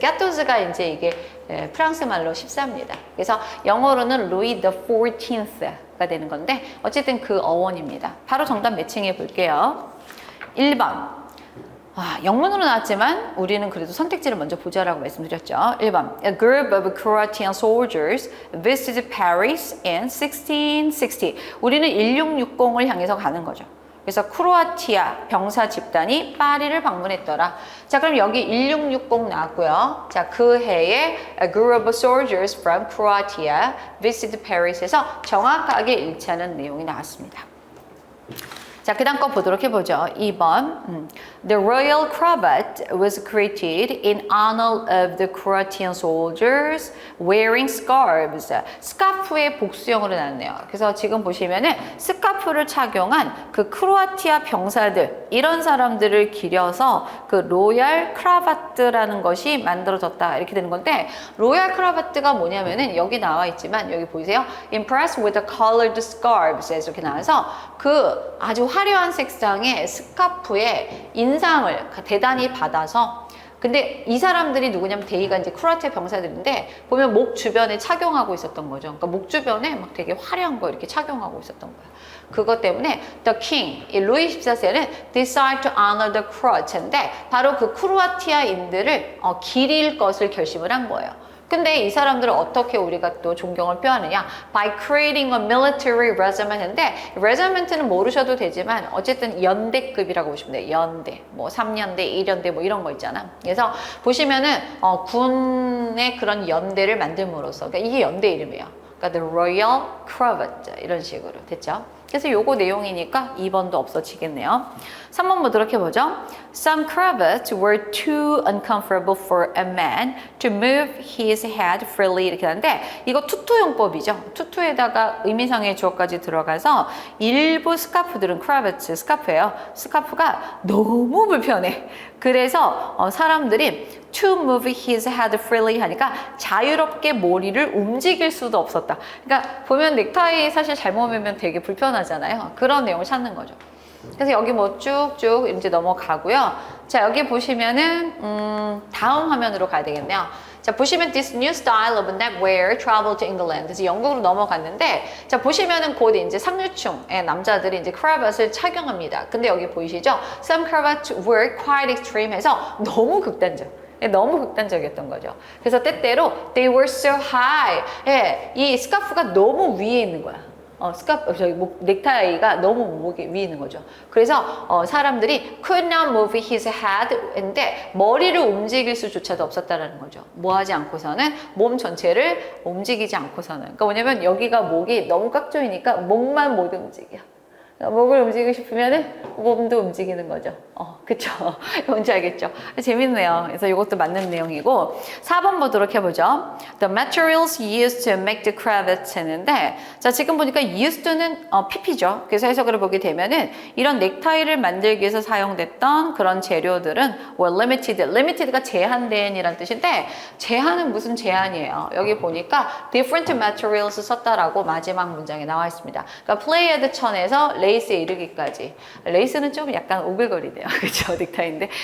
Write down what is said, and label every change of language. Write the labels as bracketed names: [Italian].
[Korean] 갸토즈가 이제 이게 프랑스 말로 14입니다. 그래서 영어로는 루이 the 14th가 되는 건데 어쨌든 그 어원입니다. 바로 정답 매칭해 볼게요. 1번. 영문으로 나왔지만 우리는 그래도 선택지를 먼저 보자라고 말씀드렸죠. 1번. [English] A group of Croatian soldiers visited Paris in 1660. [Korean] 우리는 1660을 향해서 가는 거죠. 그래서 크로아티아 병사 집단이 파리를 방문했더라. 자, 그럼 여기 1660 나왔고요. 자, 그 해에 [English] A group of soldiers from Croatia visited Paris에서 [Korean] 정확하게 일치하는 내용이 나왔습니다. 자, 그 다음 거 보도록 해보죠. 2번. [English] The royal cravat was created in honor of the Croatian soldiers wearing scarves. [Korean] 스카프의 복수형으로 나왔네요. 그래서 지금 보시면은 스카프를 착용한 그 크로아티아 병사들, 이런 사람들을 기려서 그 로얄 크라바트라는 것이 만들어졌다. 이렇게 되는 건데, 로얄 크라바트가 뭐냐면은 여기 나와 있지만, 여기 보이세요? [English] Impressed with the colored scarves. [Korean] 이렇게 나와서 그 아주 화려한 색상의 스카프에 인상을 대단히 받아서, 근데 이 사람들이 누구냐면 대의가 이제 크로아티아 병사들인데 보면 목 주변에 착용하고 있었던 거죠. 그러니까 목 주변에 막 되게 화려한 거 이렇게 착용하고 있었던 거야. 그것 때문에 the king, 이 루이 14세는 [English] decide to honor the Croats [Korean] 인데 바로 그 크로아티아인들을 기릴 것을 결심을 한 거예요. 근데 이 사람들을 어떻게 우리가 또 존경을 표하느냐? [English] By creating a military regiment [Korean] 인데, regiment는 모르셔도 되지만 어쨌든 연대급이라고 보시면 돼요. 연대, 뭐 3년대, 1년대 뭐 이런 거 있잖아. 그래서 보시면은 군의 그런 연대를 만듦으로써, 그러니까 이게 연대 이름이에요. 그러니까 the Royal Cravat 이런 식으로 됐죠. 그래서 요거 내용이니까 2번도 없어지겠네요. 3번 보도록 해보죠. [English] Some cravats were too uncomfortable for a man to move his head freely [Korean] 이렇게 하는데 이거 투투용법이죠. 투투에다가 의미상의 주어까지 들어가서 일부 스카프들은 크라바츠 스카프예요. 스카프가 너무 불편해. 그래서 사람들이 [English] to move his head freely [Korean] 하니까 자유롭게 머리를 움직일 수도 없었다. 그러니까 보면 넥타이 사실 잘못 매면 되게 불편하잖아요. 그런 내용을 찾는 거죠. 그래서 여기 뭐 쭉쭉 이제 넘어가고요. 자, 여기 보시면은 다음 화면으로 가야 되겠네요. 자, 보시면 [English] this new style of neckwear traveled to England. [Korean] 그래서 영국으로 넘어갔는데, 자, 보시면은 곧 이제 상류층의 남자들이 이제 크라vat을 착용합니다. 근데 여기 보이시죠? [English] Some cravats were quite extreme 해서 [Korean] 너무 극단적이었던 거죠. 그래서 때때로 [English] they were so high. [Korean] 예, 이 스카프가 너무 위에 있는 거야. 넥타이가 너무 목에 위에 있는 거죠. 그래서 사람들이 [English] could not move his head [Korean] 인데 머리를 움직일 수조차도 없었다라는 거죠. 뭐 하지 않고서는 몸 전체를 움직이지 않고서는. 그러니까 뭐냐면 여기가 목이 너무 꽉 조이니까 목만 못 움직여. 목을 움직이고 싶으면은 몸도 움직이는 거죠. 그쵸? 뭔지 알겠죠? 재밌네요. 그래서 이것도 맞는 내용이고 4번 보도록 해보죠. [English] The materials used to make the cravats 했는데 [Korean] 자, 지금 보니까 [English] used는 PP죠. [Korean] 그래서 해석을 보게 되면은 이런 넥타이를 만들기 위해서 사용됐던 그런 재료들은 [English] were limited. [Korean] limited가 제한된 이란 뜻인데 제한은 무슨 제한이에요? 여기 보니까 different materials 썼다라고 마지막 문장에 나와 있습니다. 그러니까 플레이어드 천에서 레이스에 이르기까지. 레이스는 좀 약간 오글거리네요. 그렇죠? 넥타이인데.